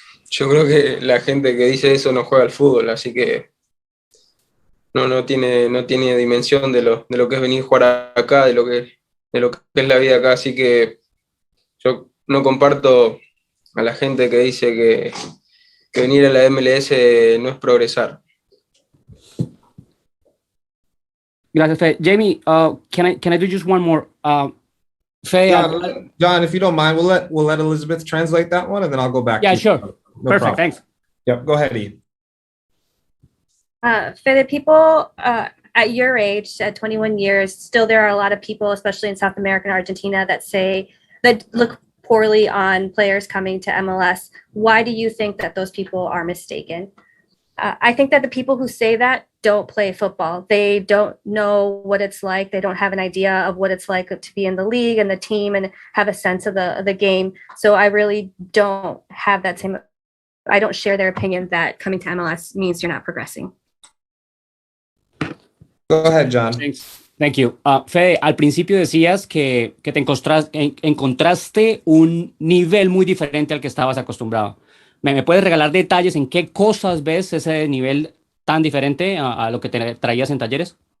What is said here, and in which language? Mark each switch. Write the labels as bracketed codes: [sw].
[es] Yo creo que la gente que dice eso no juega al fútbol, así que no tiene dimensión de lo que es venir a jugar acá, de lo que es la vida acá, así que yo no comparto a la gente que dice que venir a la MLS no es progresar. Gracias, Fede. [en] Jamie, can I do just one more? Fede, John, if you don't mind, we'll let Elizabeth translate that one, and then I'll go back. Yeah, sure. No Perfect. problem. Thanks. Yep. Go ahead, E. For the people at your age, at 21 years, still there are a lot of people, especially in South America and Argentina, that look poorly on players coming to MLS. Why do you think that those people are mistaken? I think that the people who say that don't play football. They don't know what it's like. They don't have an idea of what it's like to be in the league and the team and have a sense of the game. So I really don't have that same. I don't share their opinion that coming to MLS means you're not progressing. Go ahead, John. Thanks. Thank you. [es] Fede, al principio decías que te encontraste un nivel muy diferente al que estabas acostumbrado. ¿Me puedes regalar detalles en qué cosas ves ese nivel tan diferente a lo que te traías en Talleres?